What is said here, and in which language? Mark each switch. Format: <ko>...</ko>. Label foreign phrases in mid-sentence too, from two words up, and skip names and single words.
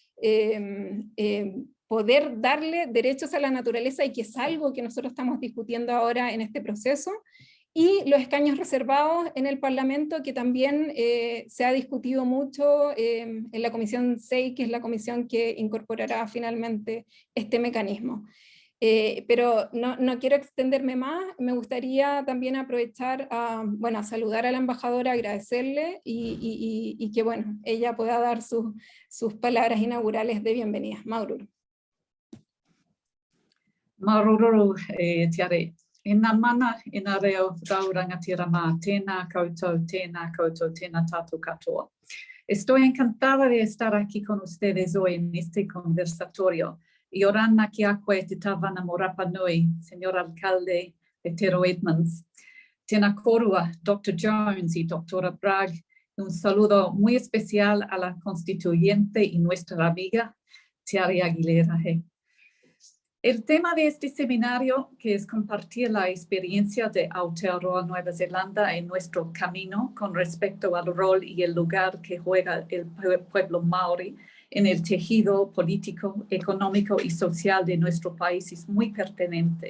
<es>poder darle derechos a la naturaleza, y que es algo que nosotros estamos discutiendo ahora en este proceso, y los escaños reservados en el Parlamento, que también se ha discutido mucho en la Comisión 6, que es la comisión que incorporará finalmente este mecanismo. Pero no quiero extenderme más, me gustaría también aprovechar a saludar a la embajadora, agradecerle y que ella pueda dar sus palabras inaugurales de bienvenida. Maorí.</es> <rap>Marururu tiare.</rap> <mi>Ina mana ina reo raurangatira ma tēnā koutou tēnā tātou katoa.</mi> <es>Estoy encantada de estar aquí con ustedes hoy en este conversatorio.</es> <rap>Y orana ki akwe te tawana mo Rapa Nui,</rap> <es>señor alcalde Petero Edmonds.</es> <mi>Tēnā korua, Dr. Jones y Dra. Bragg.</mi> <es>Un saludo muy especial a la Constituyente y nuestra amiga Tiare Aguilera. El tema de este seminario, que es compartir la experiencia de Aotearoa Nueva Zelanda en nuestro camino con respecto al rol y el lugar que juega el pueblo Maorí en el tejido político, económico y social de nuestro país, es muy pertinente.</es>